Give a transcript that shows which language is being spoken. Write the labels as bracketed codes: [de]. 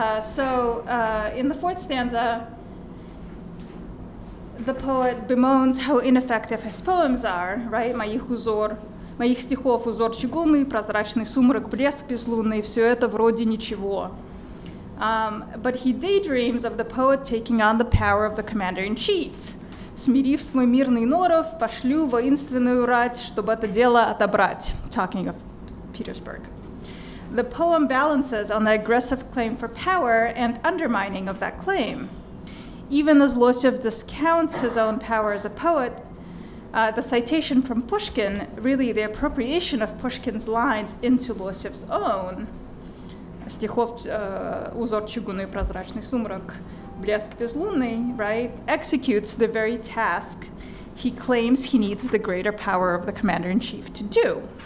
[en] So in the fourth stanza, the poet bemoans how ineffective his poems are, right? [ru] Моих стихов узор чугунный, прозрачный сумрак, блеск безлунный, все это вроде ничего. [en] But he daydreams of the poet taking on the power of the commander-in-chief. [ru] Смирив свой мирный норов, пошлю воинственную рать, чтобы это дело отобрать. [en] Talking of Petersburg. The poem balances on the aggressive claim for power and undermining of that claim. Even as Loseff discounts his own power as a poet, the citation from Pushkin, really the appropriation of Pushkin's lines into Loseff's own, [ru] стихов узор чугунный, прозрачный сумрак, блеск безлунный, [en] right, executes the very task he claims he needs the greater power of the commander-in-chief to do.